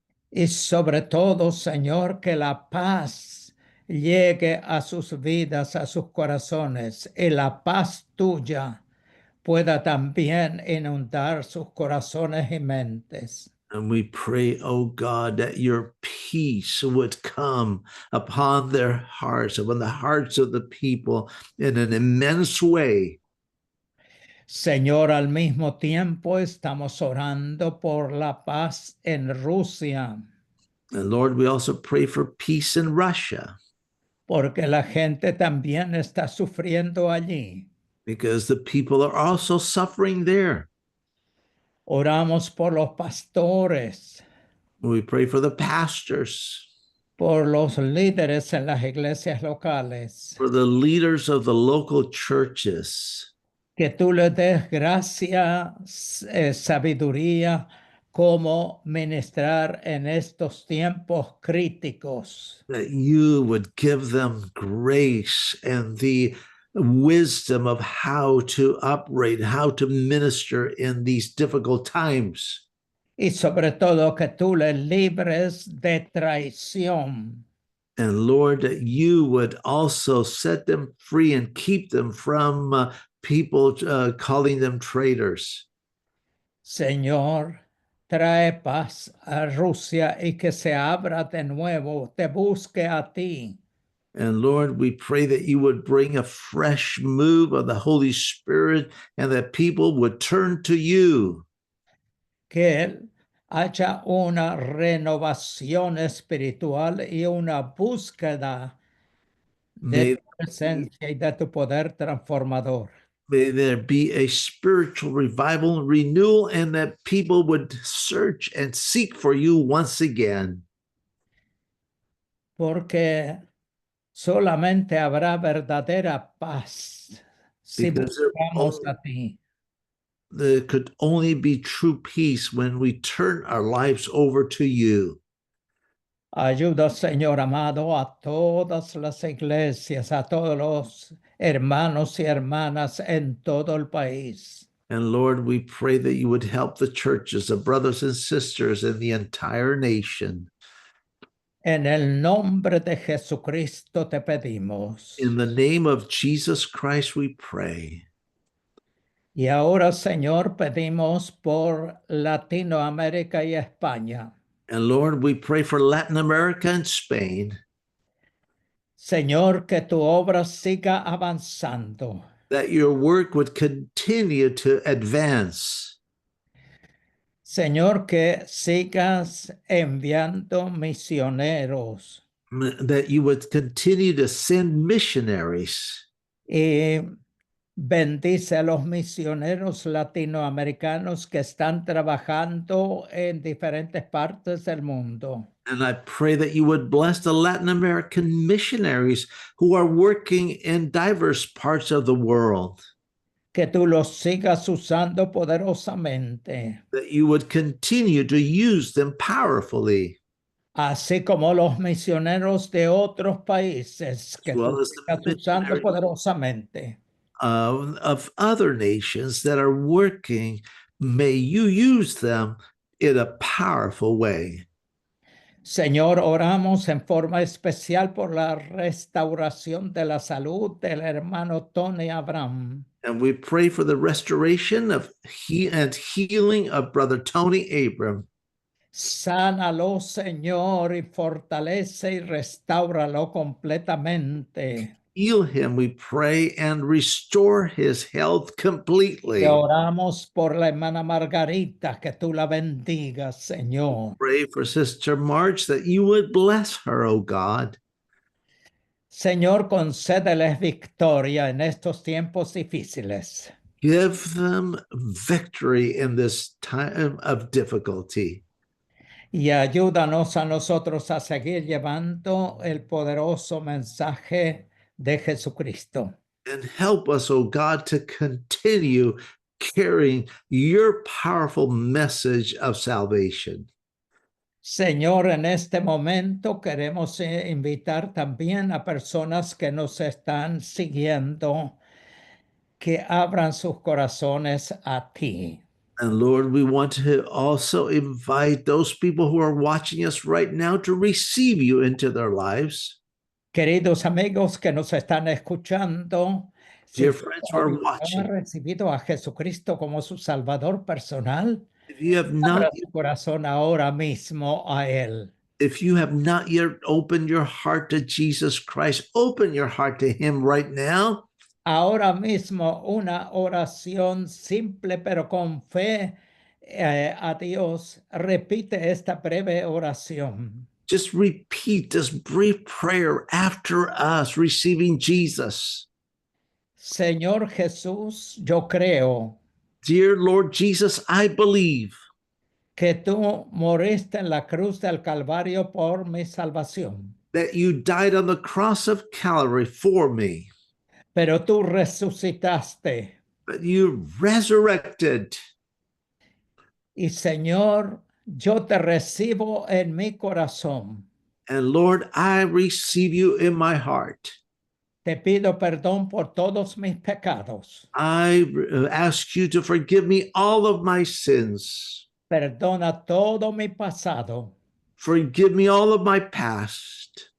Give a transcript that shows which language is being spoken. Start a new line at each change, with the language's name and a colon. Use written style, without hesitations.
Spanish: Y sobre todo, Señor, que la paz llegue a sus vidas, a sus corazones, y la paz tuya pueda también inundar sus corazones y mentes.
English: And we pray, oh God, that your peace would come upon their hearts, upon the hearts of the people in an immense way.
Spanish: Señor, al mismo tiempo estamos orando por la paz en Rusia,
English: And Lord, we also pray for peace in Russia,
Spanish: porque la gente también está sufriendo allí.
English: because the people are also suffering there.
Spanish: Oramos por los pastores,
English: We pray for the pastors,
Spanish: por los líderes en las iglesias locales,
English: for the leaders of the local churches,
Spanish: que tú les des gracia, sabiduría, cómo ministrar en estos tiempos críticos.
English: that you would give them grace and the wisdom of how to operate, how to minister in these difficult times.
Spanish: Y sobre todo que tú les libres de traición.
English: And Lord, that you would also set them free and keep them from people calling them traitors.
Spanish: Señor, trae paz a Rusia y que se abra de nuevo, te busque a ti.
English: And Lord, we pray that you would bring a fresh move of the Holy Spirit and that people would turn to you.
Spanish: Que haya una renovación espiritual y una búsqueda de
English: May,
Spanish: tu presencia y de tu poder transformador.
English: may there be a spiritual revival and renewal, and that people would search and seek for you once again.
Spanish: Porque solamente habrá verdadera paz si
English: Because there,
Spanish: buscamos a ti.
English: there could only be true peace when we turn our lives over to you.
Spanish: Ayuda, Señor amado, a todas las iglesias, a todos los hermanos y hermanas en todo el país.
English: And Lord, we pray that you would help the churches, the brothers and sisters in the entire nation.
Spanish: En el nombre de Jesucristo te pedimos.
English: In the name of Jesus Christ, we pray.
Spanish: Y ahora, Señor, pedimos por Latinoamérica y España.
English: And Lord, we pray for Latin America and Spain,
Spanish: Señor, que tu obra siga avanzando.
English: that your work would continue to advance.
Spanish: Señor, que sigas enviando misioneros
English: That you would continue to send missionaries.
Spanish: y bendice a los misioneros latinoamericanos que están trabajando en diferentes partes del mundo.
English: And I pray that you would bless the Latin American missionaries who are working in diverse parts of the world.
Spanish: Que tú los sigas usando poderosamente,
English: That you would continue to use them powerfully.
Spanish: así como los misioneros de otros países que
English: As well
Spanish: tú
English: as the
Spanish: sigas usando
English: missionaries
Spanish: poderosamente.
English: of other nations that are working, may you use them in a powerful way.
Spanish: Señor, oramos en forma especial por la restauración de la salud del hermano Tony Abraham.
English: And we pray for the restoration of and healing of Brother Tony Abram.
Spanish: Sánalo, Señor, y fortalece y restáuralo completamente.
English: Heal him, we pray, and restore his health completely.
Spanish: Te oramos por la hermana Margarita, que tú la bendigas, Señor.
English: Pray for Sister March that you would bless her, O God.
Spanish: Señor, concédeles victoria en estos tiempos difíciles.
English: Give them victory in this time of difficulty.
Spanish: Y ayúdanos a nosotros a seguir llevando el poderoso mensaje de Jesucristo.
English: And help us, O God, to continue carrying your powerful message of salvation.
Spanish: Señor, en este momento queremos invitar también a personas que nos están siguiendo, que abran sus corazones a ti.
English: And Lord, we want to also invite those people who are watching us right now to receive you into their lives.
Spanish: Queridos amigos que nos están escuchando, si
English: Dear friends who are
Spanish: han
English: watching,
Spanish: recibido a Jesucristo como su Salvador personal,
English: if you have
Spanish: abra
English: not
Spanish: su corazón ahora mismo a Él.
English: if you have not yet opened your heart to Jesus Christ, open your heart to him right now.
Spanish: Ahora mismo una oración simple pero con fe a Dios. Repite esta breve oración.
English: Just repeat this brief prayer after us receiving Jesus.
Spanish: Señor Jesús, yo creo
English: Dear Lord Jesus, I believe
Spanish: que tú moriste en la cruz del Calvario por mi salvación,
English: that you died on the cross of Calvary for me,
Spanish: pero tú resucitaste.
English: but you resurrected.
Spanish: Y Señor, yo te recibo en mi corazón.
English: And Lord, I receive you in my heart.
Spanish: Te pido perdón por todos mis pecados.
English: I ask you to forgive me all of my sins.
Spanish: Perdona todo mi pasado.
English: Forgive me all of my past